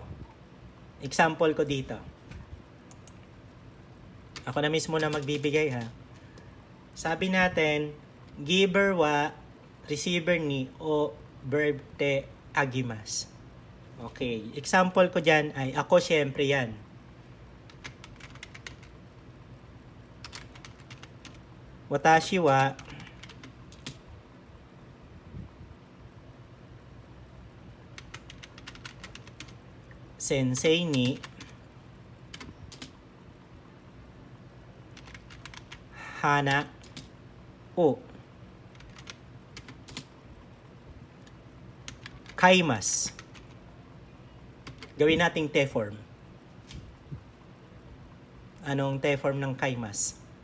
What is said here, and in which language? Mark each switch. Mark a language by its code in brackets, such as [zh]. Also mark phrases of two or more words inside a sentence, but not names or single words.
[tl] Example ko dito. Ako na mismo na magbibigay ha. Sabi natin, giver wa, receiver ni o verb te agimas. Okay. Example ko dyan ay ako syempre yan. [ja] Watashi wa sensei ni hana o kaimas. [tl] Gawin nating te form. Anong te form ng kaimas?